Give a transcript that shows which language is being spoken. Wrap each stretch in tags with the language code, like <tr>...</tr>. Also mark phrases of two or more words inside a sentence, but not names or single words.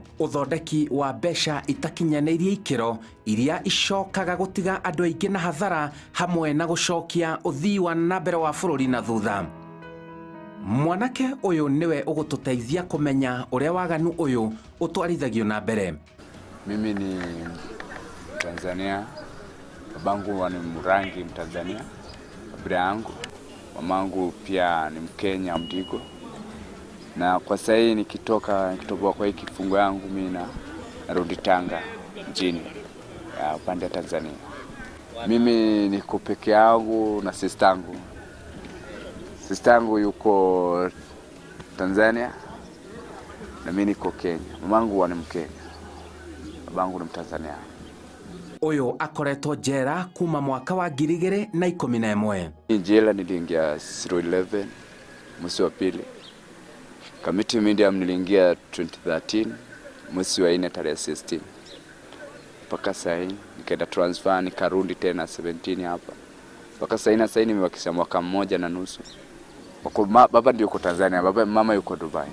<ki>Ũthondeki wa mbeca itakinyanĩirie ikĩro iria icokaga gũtiga andũ aingĩ na hathara hamwe na gũcokia ũthii wa nambere wa bũrũri na thutha. Mwanake ũyũ niwe ũgũtũteithia kũmenya ũrĩa waganu ũyũ ũtwarithagio na mbere.</ki> <sw>Mimi ni Tanzania, babangu ni Murangi Mtanzania, baba yangu, mamangu pia ni Mkenya Mdigo. Na kwa sasa hii nikitoka kwa hii kifungo yangu mimi narudi Tanga mjini upande wa Tanzania. Mimi niko peke yangu na sistangu. Sistangu yuko Tanzania na mimi niko Kenya. Mamangu ni Mkenya, babangu ni Mtanzania.</sw> <ki>Uyu akoretwo njera kuma mwaka wa 2011.</ki> <sw>Njela niliingia 011 mwezi wa pili. Kamiti Medium niliingia 2013 mwezi wa 4 tarehe 16. Mpaka sasa nikaenda transfer nikarudi tena 17 hapa. Mpaka sasa nimebakisha mwaka mmoja na nusu. Baba ndio yuko Tanzania, mama yuko Dubai.</sw>